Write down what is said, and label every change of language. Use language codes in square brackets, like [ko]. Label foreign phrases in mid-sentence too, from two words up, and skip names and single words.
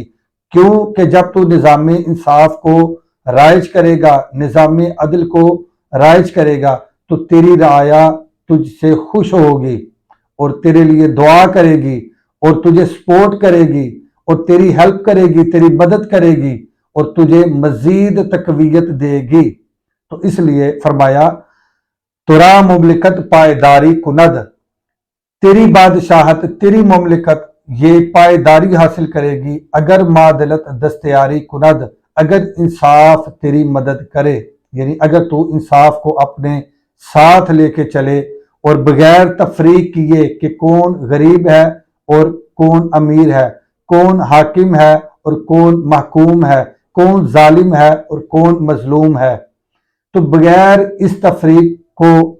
[ur] کیوں کہ جب تو نظام انصاف کو رائج کرے گا، نظام عدل کو رائج کرے گا، تو تیری رعایا تجھ سے خوش ہوگی اور تیرے لیے دعا کرے گی اور تجھے سپورٹ کرے گی اور تیری ہیلپ کرے گی، تیری مدد کرے گی اور تجھے مزید تقویت دے گی۔ تو اس لیے فرمایا [fa] ترا مملکت پائیداری کند، [ur] تیری بادشاہت، تیری مملکت یہ پائیداری حاصل کرے [fa] گی اگر معدلت دستیاری کند، [ur] اگر انصاف تیری مدد کرے، یعنی اگر تو انصاف کو اپنے ساتھ لے کے چلے اور بغیر تفریق کیے کہ کون غریب ہے اور کون امیر ہے، کون حاکم ہے اور کون محکوم ہے، کون ظالم ہے اور کون مظلوم ہے، تو بغیر اس تفریق کو